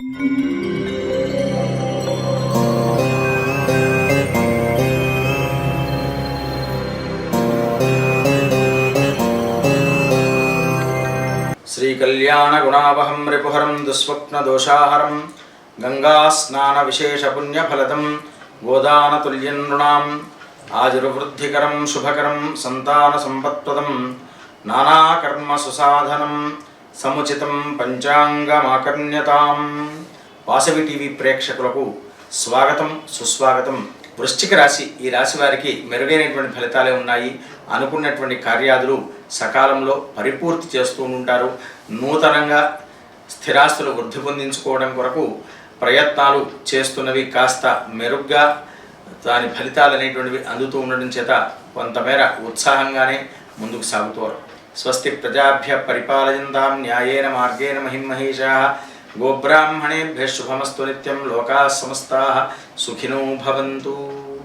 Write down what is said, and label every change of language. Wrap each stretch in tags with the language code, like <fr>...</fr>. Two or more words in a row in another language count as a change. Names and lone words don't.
<sa>श्रीकल्याणगुणावहं रिपुहरं दुःस्वप्नदोषाहरं गङ्गास्नानविशेषपुण्यफलदं गोदानतुल्यं नृणाम् आयुर्वृद्धिकरं शुभकरं सन्तानसम्पत्प्रदं नानाकर्मसुसाधनं समुचितं పంచాంగమాకర్ణ్యతాం.</sa> <te>వాసవి టీవీ ప్రేక్షకులకు స్వాగతం, సుస్వాగతం. వృశ్చిక రాశి, ఈ రాశి వారికి మెరుగైనటువంటి ఫలితాలే ఉన్నాయి. అనుకున్నటువంటి కార్యాదులు సకాలంలో పరిపూర్తి చేస్తూ ఉంటారు. నూతనంగా స్థిరాస్తులు వృద్ధి పొందించుకోవడం కొరకు ప్రయత్నాలు చేస్తున్నవి కాస్త మెరుగ్గా దాని ఫలితాలు అనేటువంటివి అందుతూ ఉండడం చేత కొంతమేర ఉత్సాహంగానే ముందుకు సాగుతారు.</te> <sa>స్వస్తి ప్రజాభ్య పరిపాలయంతాం న్యాయేన మార్గేణ మహిమహేషాః గోబ్రాహ్మణేభ్యః శుభమస్తు నిత్యం. లోకాః సమస్తాః సుఖినో భవంతు.</sa>